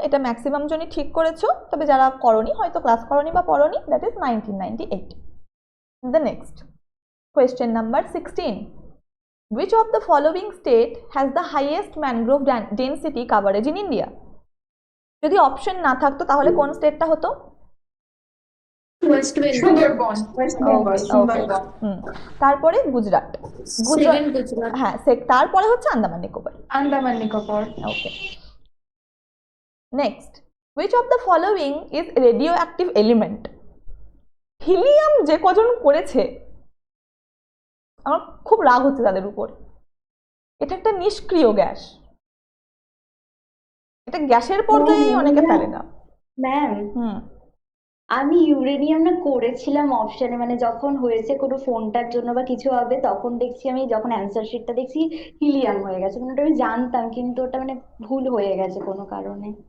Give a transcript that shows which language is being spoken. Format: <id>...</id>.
<bn>এটা ম্যাক্সিমাম জনই ঠিক করেছো, তবে যারা করনি, হয়তো ক্লাস করনি বা পড়নি,</bn> <en>that is</en> <bn>1998।</bn> <en>The next question number 16। Which of the following state has the highest mangrove density coverage in India?</en> <bn>যদি অপশন না থাকতো তাহলে কোন স্টেটটা হতো? West Bengal, Sundarban, West Bengal, Sundarban. তারপরে গুজরাট। সেকেন্ড গুজরাট, হ্যাঁ, তারপরে হচ্ছে আন্দামান নিকোবর। আন্দামান নিকোবর। ওকে।</bn> <en>Next, which of the following is radioactive element?</en> <bn>Helium যে কজন করেছে আমার খুব রাগ হচ্ছে তাদের উপর। এটা একটা নিষ্ক্রিয় গ্যাস, এটা গ্যাসের পর্যায়েই অনেকে ফেলে না। ম্যাম, আমি ইউরেনিয়ামটা করেছিলাম অপশনে, মানে যখন হয়েছে কোনো ফোনটার জন্য বা কিছু হবে, তখন দেখছি আমি, যখন অ্যান্সার শিটটা দেখছি হিলিয়াম হয়ে গেছে, মানে ওটা আমি জানতাম, কিন্তু ওটা মানে ভুল হয়ে গেছে কোনো কারণে।</bn>